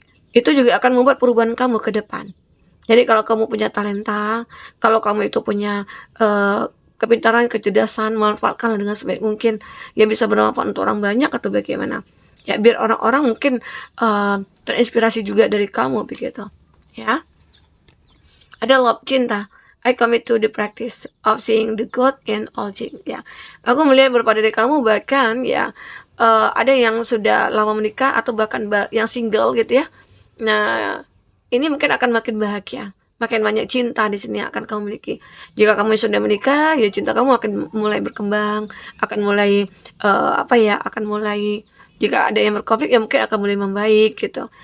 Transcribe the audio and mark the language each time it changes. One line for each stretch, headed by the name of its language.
Indonesian: Itu juga akan membuat perubahan kamu ke depan. Jadi kalau kamu punya talenta, kalau kamu itu punya kepintaran, kecerdasan, manfaatkanlah dengan sebaik mungkin. Ya bisa bermanfaat untuk orang banyak atau bagaimana. Ya biar orang-orang mungkin terinspirasi juga dari kamu begitu. Ya. Ada love cinta.
English: I commit to the practice of seeing the good in all things.
Indonesian: Ya. Aku melihat beberapa dari kamu bahkan ya ada yang sudah lama menikah atau bahkan yang single gitu ya. Nah, ini mungkin akan makin bahagia, makin banyak cinta di sini akan kamu miliki. Jika kamu sudah menikah, ya cinta kamu akan mulai berkembang, akan mulai akan mulai jika ada yang berkonflik ya mungkin akan mulai membaik gitu.